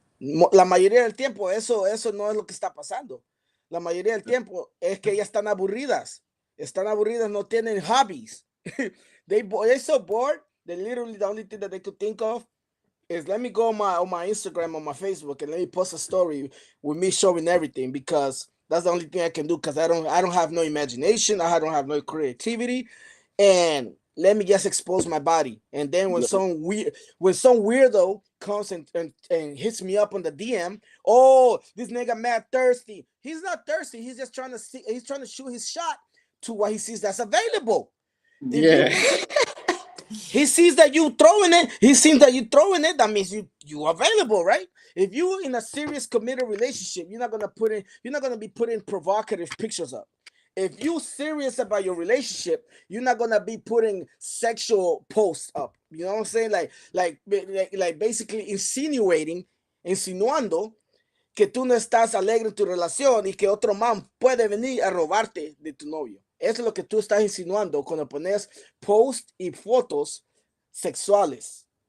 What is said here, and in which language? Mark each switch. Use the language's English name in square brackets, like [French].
[Spanish] La mayoría del tiempo, eso no es lo que está pasando. La mayoría del tiempo es que ellas están aburridas, no tienen hobbies. [English] They're so bored. They literally, the only thing that they could think of is, let me go on my Instagram, on my Facebook, and let me post a story with me showing everything, because that's the only thing I can do, because I don't have no imagination, I don't have no creativity, and let me just expose my body. And then when some weirdo comes and hits me up on the DM, oh, this nigga mad thirsty. He's not thirsty. He's just trying to see. He's trying to shoot his shot to what he sees that's available. If Yeah. you he sees that you throwing it, he sees that you throwing it, that means you available, right? If you in a serious committed relationship, you're not gonna be putting provocative pictures up. If you serious about your relationship, you're not gonna be putting sexual posts up. You know what I'm saying? [Spanish] Like basically insinuando que tú no estás alegre en tu relación y que otro man puede venir a robarte de tu novio. Eso es lo que tú estás insinuando cuando pones posts y fotos sexuales.